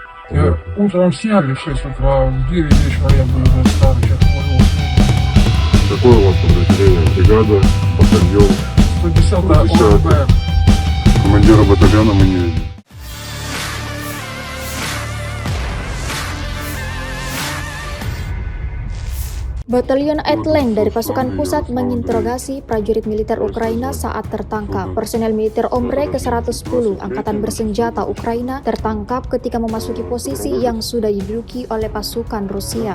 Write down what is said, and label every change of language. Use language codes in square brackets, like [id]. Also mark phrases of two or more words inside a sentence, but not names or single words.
[ru] Утром сняли в 6 утра, в 9 вечера я был уже в Старычах. Какое у вас подразделение? Бригада, батальон? 110-я 110-я. ОРБ. Командира батальона мы не видим. [id] Batalion Airline dari pasukan pusat menginterogasi prajurit militer Ukraina saat tertangkap. Personel militer Ombre ke-110 Angkatan Bersenjata Ukraina tertangkap ketika memasuki posisi yang sudah diduduki oleh pasukan Rusia.